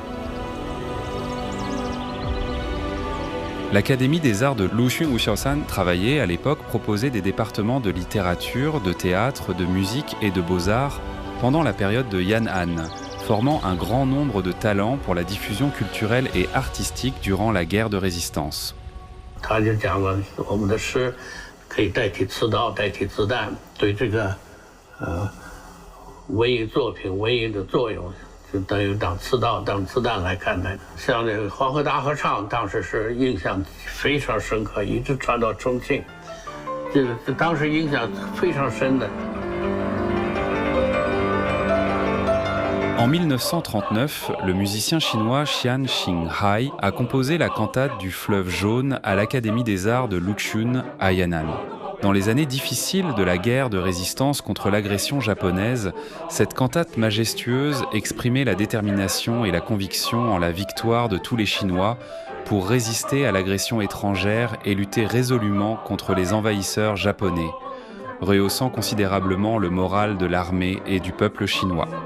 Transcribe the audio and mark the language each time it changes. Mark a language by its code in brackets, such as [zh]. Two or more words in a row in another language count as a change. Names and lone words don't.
[fr] L'Académie des arts de Luxun Wuxiaoshan travaillait à l'époque, proposait des départements de littérature, de théâtre, de musique et de beaux-arts pendant la période de Yan'an, formant un grand nombre de talents pour la diffusion culturelle et artistique durant la guerre de résistance. [zh] 他就讲了，我们的诗可以代替刺刀，代替子弹，对这个文艺作品、文艺的作用，就等于当刺刀、当子弹来看待。像这个黄河大合唱，当时是印象非常深刻，一直传到重庆，这当时影响非常深的。 [fr] En 1939, le musicien chinois Xian Xinghai a composé la cantate du fleuve jaune à l'Académie des arts de Luxun à Yan'an. Dans les années difficiles de la guerre de résistance contre l'agression japonaise, cette cantate majestueuse exprimait la détermination et la conviction en la victoire de tous les Chinois pour résister à l'agression étrangère et lutter résolument contre les envahisseurs japonais, rehaussant considérablement le moral de l'armée et du peuple chinois.